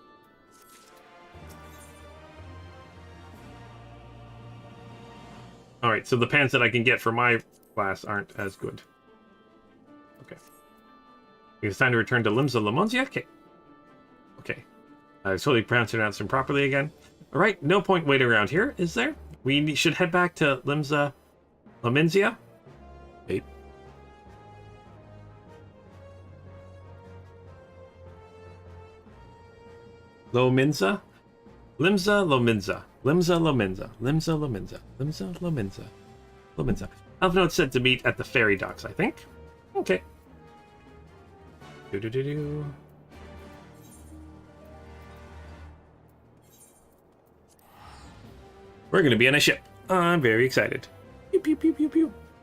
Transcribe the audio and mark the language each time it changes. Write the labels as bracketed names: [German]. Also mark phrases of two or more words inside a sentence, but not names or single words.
[English] Alright, so the pants that I can get for my class aren't as good. Okay. It's time to return to Limsa Lamonzia? Okay. Okay. I totally pronounced it improperly again. Alright, no point waiting around here, is there? We should head back to Limsa Lamonzia. Wait. Lominza? Limsa Lominza. Limsa Lominza. Limsa Lominza. Limsa Lominza. Lominza. Elf note said to meet at the ferry docks, I think. Okay. Do-do-do-do. We're gonna be on a ship. I'm very excited. Pew pew pew pew pew.